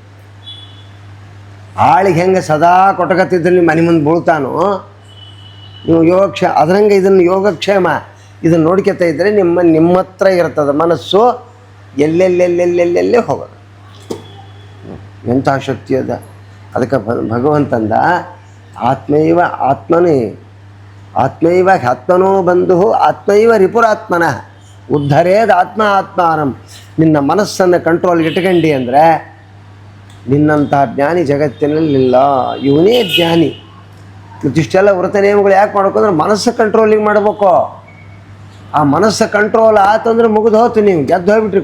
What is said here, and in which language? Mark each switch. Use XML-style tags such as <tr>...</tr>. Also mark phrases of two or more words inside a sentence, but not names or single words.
<kn>ಆಳಿಗೆ ಹೆಂಗೆ ಸದಾ ಕೊಟ್ಟಗತ್ತಿದ್ದಲ್ಲಿ ಮನೆ ಮುಂದೆ ಬೀಳ್ತಾನೋ, ನೀವು ಅದರಂಗೆ ಇದನ್ನು ಯೋಗಕ್ಷೇಮ ಇದನ್ನು ನೋಡ್ಕೊತಾ ಇದ್ದರೆ ನಿಮ್ಮ ಹತ್ರ ಇರ್ತದೆ ಮನಸ್ಸು. ಎಲ್ಲೆಲ್ಲೆಲ್ಲೆಲ್ಲೆಲ್ಲೆಲ್ಲೇ ಹೋಗೋದು. ಎಂಥ ಶಕ್ತಿ ಅದ! ಅದಕ್ಕೆ ಭಗವಂತಂದ</kn> <sa>ಆತ್ಮೈವ ಆತ್ಮನೋ ಬಂಧು ಆತ್ಮೈವ ರಿಪುರಾತ್ಮನಃ ಉದ್ಧರೇದ್ ಆತ್ಮಾನಂ.</sa> <kn>ನಿನ್ನ ಮನಸ್ಸನ್ನು ಕಂಟ್ರೋಲ್ಗೆ ಇಟ್ಕೊಂಡಿ ಅಂದರೆ ನಿನ್ನಂಥ ಜ್ಞಾನಿ ಜಗತ್ತಿನಲ್ಲಿಲ್ಲ. ಇವನೇ ಜ್ಞಾನಿ. ಮತ್ತಿಷ್ಟೆಲ್ಲ ವ್ರತ ನಿಯಮಗಳು ಯಾಕೆ ಮಾಡ್ಬೇಕಂದ್ರೆ ಮನಸ್ಸು ಕಂಟ್ರೋಲಿಂಗ್ ಮಾಡಬೇಕು. ಆ ಮನಸ್ಸು ಕಂಟ್ರೋಲ್ ಆತಂದ್ರೆ ಮುಗಿದು ಹೋತು, ನೀವು ಗೆದ್ದು ಹೋಗ್ಬಿಟ್ರಿ.</kn>